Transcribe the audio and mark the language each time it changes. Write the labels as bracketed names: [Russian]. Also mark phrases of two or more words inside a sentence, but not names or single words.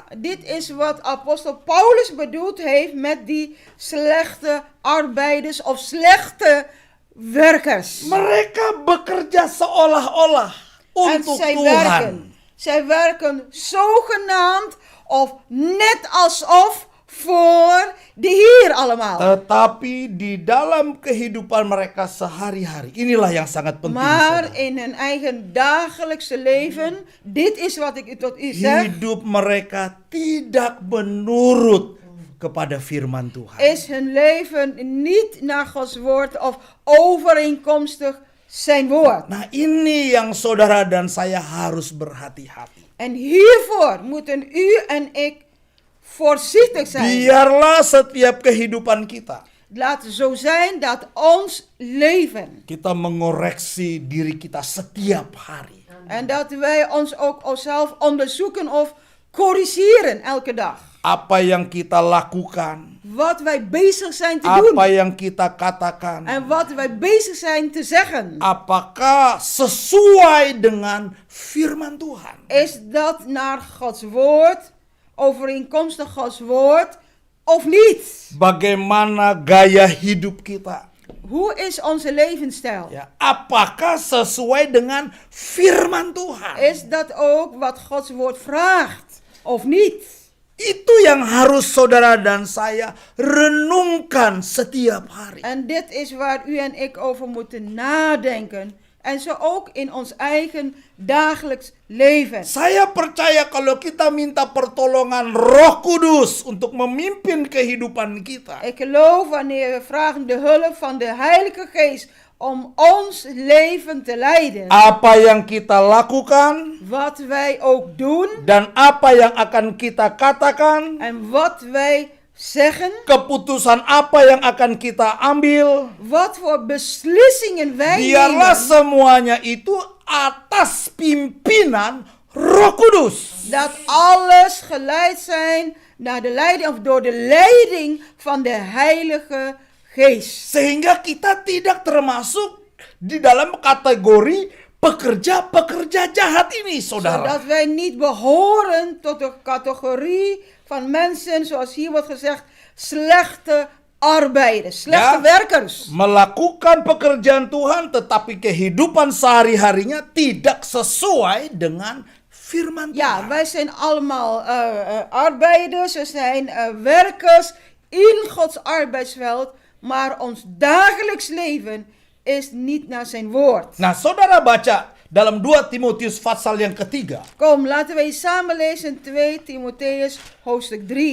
[Dutch] Dit is wat apostel Paulus bedoeld heeft met die slechte arbeiders of slechte werkers. [Indonesian] Mereka bekerja seolah-olah [Dutch] En [Indonesian] untuk [Dutch] zij [Indonesian] Tuhan. [Dutch] werken. Zij werken zogenaamd of net alsof voor de Heer allemaal. [Indonesian] Tetapi di dalam kehidupan mereka sehari-hari, inilah yang sangat penting. [Dutch] Maar [Indonesian] saudara. [Dutch] in hun eigen dagelijkse leven, dit is wat ik tot u zeg, [Indonesian] Hidup mereka tidak menurut kepada firman Tuhan. [Dutch] is hun leven niet naar Gods woord of overeenkomstig zijn woord. [Indonesian] Nah, ini yang saudara dan saya harus berhati-hati. [Dutch] En hiervoor moeten u en ik voorzichtig zijn. [Indonesian] Biarlah setiap kehidupan kita, [Dutch] Laat het zo zijn dat ons leven [Indonesian] kita mengoreksi diri kita setiap hari. [Dutch] en dat wij ons ook onszelf onderzoeken of corrigeren elke dag. [Indonesian] Apa yang kita lakukan, [Dutch] Wat wij bezig zijn te doen [Indonesian] apa yang kita katakan, [Dutch] en wat wij bezig zijn te zeggen. [Indonesian] apakah sesuai dengan firman Tuhan? [Dutch] Is dat naar Gods woord, overeenkomstig Gods woord of niet? [Indonesian] Bagaimana gaya hidup kita? [Dutch] Hoe is onze levensstijl? [Indonesian] Ya, apakah sesuai dengan firman Tuhan? [Dutch] Is dat ook wat Gods woord vraagt of niet? [Indonesian] Itu yang harus saudara dan saya renungkan setiap hari. [Dutch] En dit is waar u en ik over moeten nadenken. En zo ook in ons eigen dagelijks leven. [Indonesian] Saya percaya kalau kita minta pertolongan Roh Kudus untuk memimpin kehidupan kita, [Dutch] Ik geloof wanneer we vragen de hulp van de Heilige Geest om ons leven te leiden. [Indonesian] apa yang kita lakukan [Dutch] Wat wij ook doen [Indonesian] dan apa yang akan kita katakan, [Dutch] en wat wij zeggen. [Indonesian] keputusan apa yang akan kita ambil, [Dutch] Wat voor beslissingen wij [Indonesian] biarlah [Dutch] nemen. [Indonesian] semuanya itu atas pimpinan Roh Kudus. [Dutch] Dat alles geleid zijn naar de leiding of door de leiding van de Heilige Geest. [Indonesian] Sehingga kita tidak termasuk di dalam kategori pekerja-pekerja jahat ini, saudara. [Dutch] Zodat wij niet behoren tot de categorie van mensen, zoals hier wordt gezegd, slechte arbeiders, slechte werkers. [Indonesian] Melakukan pekerjaan Tuhan tetapi kehidupan sehari-harinya tidak sesuai dengan firman Tuhan. [Dutch] Ja, wij zijn allemaal arbeiders, we zijn werkers in Gods arbeidsveld, maar ons dagelijks leven is niet naar zijn woord. [Indonesian] Nah, saudara baca dalam 2 Timotius pasal yang ketiga. [Dutch] Kom, laten wij samen lezen 2 Timotheus hoofdstuk 3.